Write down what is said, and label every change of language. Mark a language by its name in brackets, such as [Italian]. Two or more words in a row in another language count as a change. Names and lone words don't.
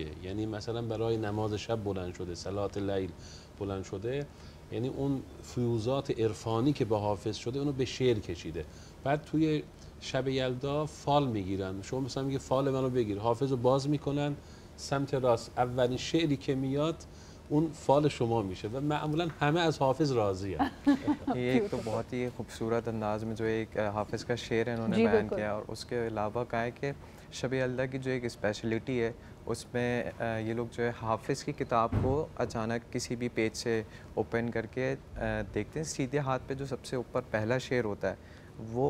[Persian] یعنی مثلا برای نماز شب بلند شده، صلات لیل بلند شده، یعنی اون فیوزات عرفانی که به حافظ شده اونو به شعر کشیده. بعد توی شب یلدا فال میگیرن. شما مثلا میگه فال منو بگیر، حافظ رو باز میکنن، سمت راست اولین شعری که میاد اون فال شما میشه و معمولا همه از حافظ راضی ہیں. [Urdu] یہ ایک تو بہت ہی خوبصورت انداز میں جو ایک حافظ کا شعر ہے انہوں نے بیان کیا, اور اس کے علاوہ کہا ہے کہ شب یلدا کی جو ایک اسپیشلٹی ہے اس میں یہ لوگ جو ہے حافظ کی کتاب کو اچانک کسی بھی پیج سے اوپن کر کے دیکھتے ہیں, سیدھے ہاتھ پہ جو سب سے اوپر پہلا شعر ہوتا ہے وہ